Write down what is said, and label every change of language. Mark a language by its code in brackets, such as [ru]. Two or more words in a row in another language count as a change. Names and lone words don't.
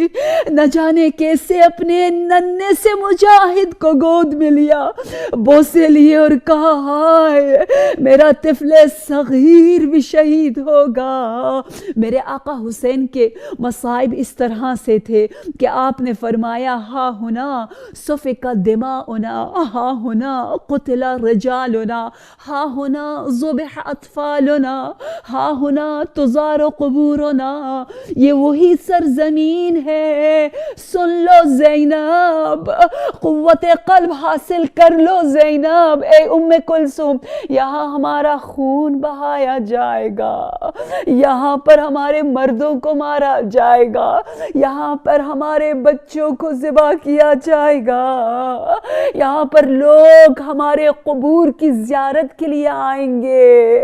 [ur] نہ جانے کیسے اپنے ننھے سے مجاہد کو گود میں لیا، بوسے لیے اور کہا ہائے میرا طفل صغیر بھی شہید ہوگا۔ میرے آقا حسین کے مصائب اس طرح سے تھے کہ آپ نے فرمایا [ar] ہا ہنا سفک دماؤنا، ہا ہنا قتل رجالنا، ہا ہنا ذبح اطفالنا، ہا ہنا تزار قبورنا۔ [ur] یہ وہی سرزمین ہے، سن لو زینب، قوت قلب حاصل کر لو زینب، اے ام کلثوم، یہاں ہمارا خون بہایا جائے گا، یہاں پر ہمارے مردوں کو مارا جائے گا، یہاں پر ہمارے بچوں کو ذبح کیا جائے گا، یہاں پر لوگ ہمارے قبور کی زیارت کے لیے آئیں گے۔